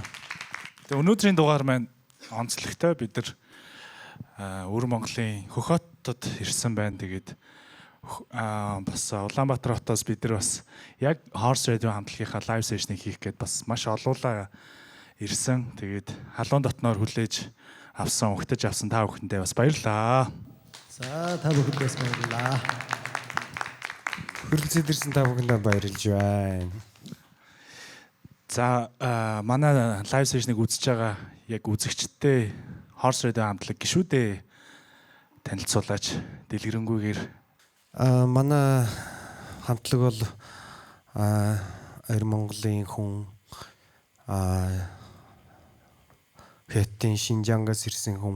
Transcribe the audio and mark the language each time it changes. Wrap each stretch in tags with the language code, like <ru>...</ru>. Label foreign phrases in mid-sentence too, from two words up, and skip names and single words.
<mn>Тэгээ өнөөдрийн дугаар маань онцлогтой. Бид нар Өвөр Монголын Хөхөтөд ирсэн байна. Тэгээд бас Улаанбаатар хотоос бид нар бас яг Horse Radio хамтлагийнхаа</mn> <en>live session-</en> <mn>ыг хийх гээд бас маш олуулаа ирсэн. Тэгээд халуун дотноор хүлээж авсан, өгтөж авсан та бүхэндээ бас баярлалаа. За та бүхэндээс баярлалаа. Хүрэлцээд ирсэн та бүхэндээ баярлж байна. За манай</mn> <en>live session-</en> <mn>ыг үзэж байгаа яг үзэгчдээ Horse Radio хамтлаг гişүүдээ танилцуулаач дэлгэрэнгүйгээр. Манай хамтлаг бол Өвөр Монголын хүн Хятадын Шинжангаас ирсэн хүн.</mn>